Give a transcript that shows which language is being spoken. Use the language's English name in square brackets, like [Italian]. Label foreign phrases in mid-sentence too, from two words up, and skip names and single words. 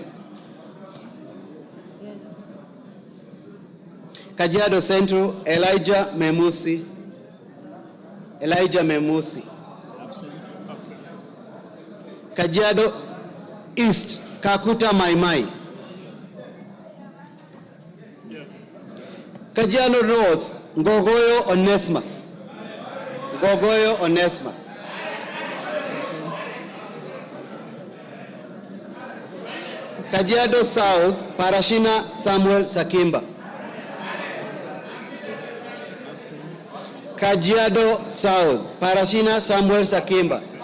[English] Kajiado Central Elijah Memusi. Elijah Memusi. Kajiado East Kakuta Maimai. Kajiado North Ngogoyo Onesmus. Ngogoyo Onesmus. Kajiado South Parashina Samuel Sakimba. Kajiado South Parashina Samuel Sakimba.